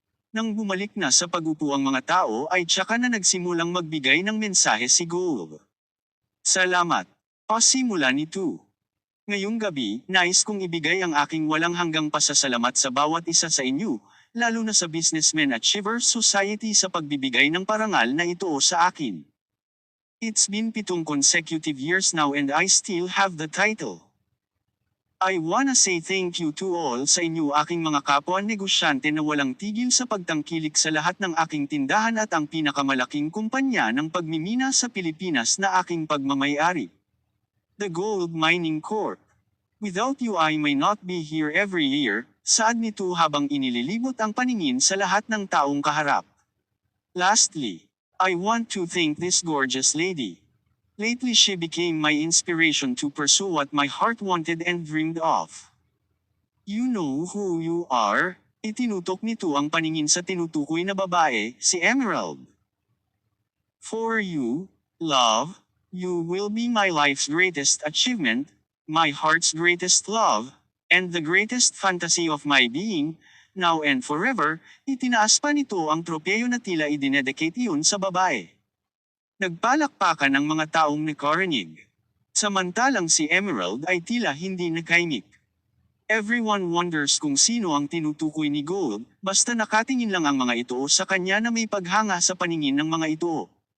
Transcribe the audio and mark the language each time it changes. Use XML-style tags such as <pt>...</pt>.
<tl>Nang bumalik na sa pagupo ang mga tao ay tsaka na nagsimulang magbigay ng mensahe si Gold. Salamat. Pasimula nito. Ngayong gabi, nais kong ibigay ang aking walang hanggang pasasalamat sa bawat isa sa inyo, lalo na sa Businessmen Achievers Society sa pagbibigay ng parangal na ito sa akin.</tl> <en>It's been 7 consecutive years now and I still have the title. I wanna say thank you to all</en> <tl>sa inyo aking mga kapwa negosyante na walang tigil sa pagtangkilik sa lahat ng aking tindahan at ang pinakamalaking kumpanya ng pagmimina sa Pilipinas na aking pagmamayari.</tl> <en>The Gold Mining Corp. Without you I may not be here every year,</en> <tl>saad nito habang inililibot ang paningin sa lahat ng taong kaharap.</tl> <en>Lastly, I want to thank this gorgeous lady. Lately she became my inspiration to pursue what my heart wanted and dreamed of. You know who you are?</en> <tl>Itinutok nito ang paningin sa tinutukoy na babae, si Emerald.</tl> <en>For you, love, you will be my life's greatest achievement, my heart's greatest love, and the greatest fantasy of my being, now and forever.</en> <tl>Itinaas pa nito ang tropeyo na tila idinedicate iyon sa babae. Nagpalakpakan ang mga taong nakarinig. Samantalang si Emerald ay tila hindi nakaimik.</tl> <en>Everyone wonders</en> <tl>kung sino ang tinutukoy ni Gold, basta nakatingin lang ang mga ito sa kanya na may paghanga sa paningin ng mga ito.</tl>